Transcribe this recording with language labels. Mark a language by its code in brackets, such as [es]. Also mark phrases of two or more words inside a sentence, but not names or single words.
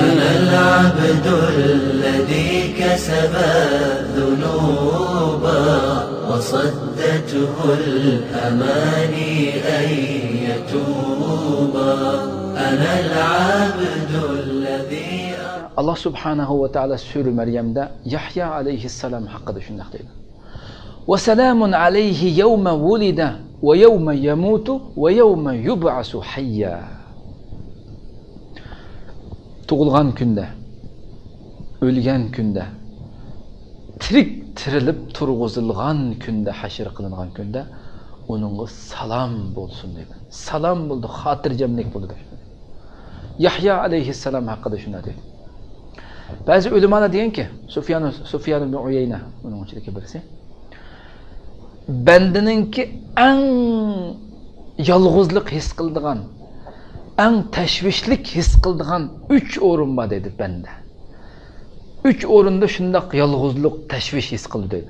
[ar] أنا العبد الذي كسب الذنوب وصدته الأماني أن يتوب. أنا العبد الذي الله سبحانه وتعالى [tr] Sure Meryem'de Yahya aleyhisselam hakkında şunu deydi. [ar] وَسَلَامٌ عَلَيْهِ يَوْمَ وُلِدَ وَيَوْمَ يَمُوتُ وَيَوْمَ يُبْعَثُ حَيًّا. [uz] Tug'ilgan kunda, o'lgan kunda, tirik tirilib turg'izilgan kunda, hashr qilingan kunda uningga salom bo'lsin dedi. Salom bo'ldi, xotirjamlik bo'ldi. [tr] Yahya aleyhisselam hakkında şunu deydi. [uz] Bazı ulamalar degan ki, Sufyan ibn Uyayna uning ichidagi birisi, bandaninki eng yolg'izlik his qiladigan, eng tashvishlik his qiladigan 3 o'rin bor dedi banda. 3 o'rinda shundoq yolg'izlik, tashvish his qildi dedi.